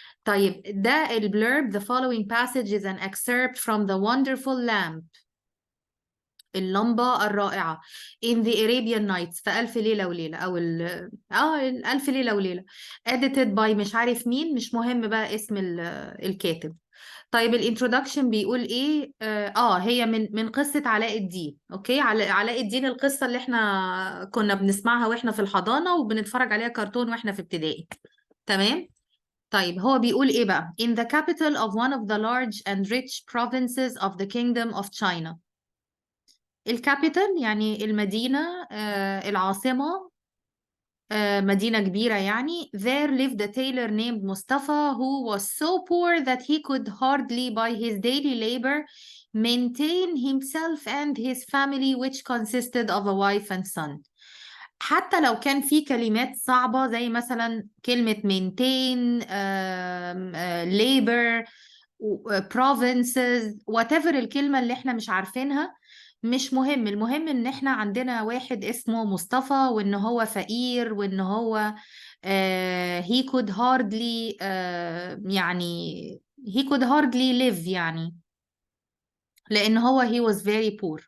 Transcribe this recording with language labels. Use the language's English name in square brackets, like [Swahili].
[Arabic] طيب، ده البلurb: [English] the following passage is an excerpt from the wonderful lamp، [Arabic] اللمبة الرائعة، [English] in the Arabian Nights، [Arabic] في ألف ليلة وليلة، أو الألف ليلة وليلة، [English] edited by [Arabic] مش عارف مين، مش مهم بقى اسم الكاتب. طيب، الانترودكشن بيقول ايه؟ هي من قصة علاء الدين. اوكي، علاء الدين، القصة اللي احنا كنا بنسمعها واحنا في الحضانة وبنتفرج عليها كرتون واحنا في ابتدائي. تمام. طيب، هو بيقول ايه بقى: [English] in the capital of one of the large and rich provinces of the kingdom of China. [Arabic] الكابيتال يعني المدينة، العاصمة، مدينة كبيرة يعني. [English] There lived a tailor named Mustafa who was so poor that he could hardly by his daily labor maintain himself and his family, which consisted of a wife and son. [Arabic] حتى لو كان في كلمات صعبة زي مثلا كلمة maintain، labor، provinces، whatever الكلمة اللي احنا مش عارفينها، مش مهم. المهم ان احنا عندنا واحد اسمه مصطفى، وان هو فقير، وان هو [English] he could hardly [Arabic] يعني [English] he could hardly live [Arabic] يعني، لان هو [English] he was very poor.